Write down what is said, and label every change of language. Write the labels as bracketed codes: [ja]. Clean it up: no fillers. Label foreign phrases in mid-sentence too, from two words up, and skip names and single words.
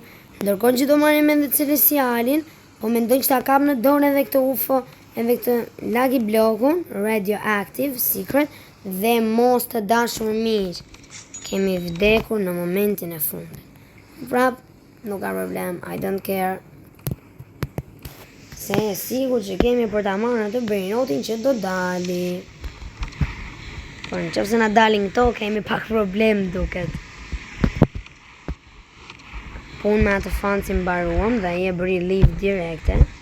[sq] Ndërkohë që do marrim edhe Celestialin, po mendoj që ta kap në dorë edhe këtë UFO, edhe këtë Lucky Blockun, Radioactive, Secret, dhe mos të dashur miq. Kemi vdekur në momentin e fundit. Prap, nuk ka problem, [en] I don't care. [sq] Se e sigur që kemi për ta marrë atë brinotin që do dali. Por në qoftë se na dalin këto, kemi pak problem duket. Po unë me atë fancin mbaruam dhe ai e bëri live direkte.